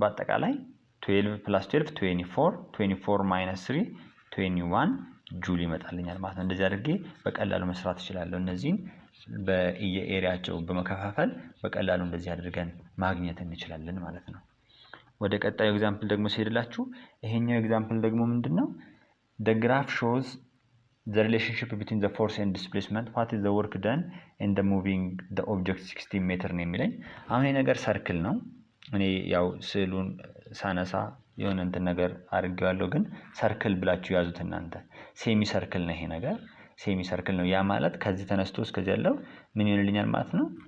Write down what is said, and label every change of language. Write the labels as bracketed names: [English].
[Amharic] በአጠቃላይ 12 ፕላስ 12 24 ማይነስ 3 21 ጁል ይመጣልኛል ማለት ነው። እንደዚህ አድርጌ በቀላሉ መስራት እችላለሁ። እነዚህን በየኤሪያቸው በመከፋፈል በቀላሉ እንደዚህ አድርገን ማግኘት እንችላለን ማለት ነው። ወደ ቀጣዩ ኤግዛምፕል ደግሞ ሲሄድላችሁ ይሄኛው ኤግዛምፕል ደግሞ ምንድነው? [English] the graph shows the relationship between the force and displacement. what is the work done in the moving the object [Amharic] 60 ሜትር ነው የሚለኝ። አሁን ይሄ ነገር ሰርክል ነው። እኔ ያው ስዕሉን ሳነሳ የሆነ እንትን ነገር አድርጌዋለሁ፣ ግን ሰርክል ብላችሁ ያዙት እናንተ። ሴሚ ሰርክል ነው ይሄ ነገር፣ ሴሚ ሰርክል ነው። ያ ማለት ከዚህ ተነስቶ እስከዚህ ያለው ምን ይሆንልኛል ማለት ነው?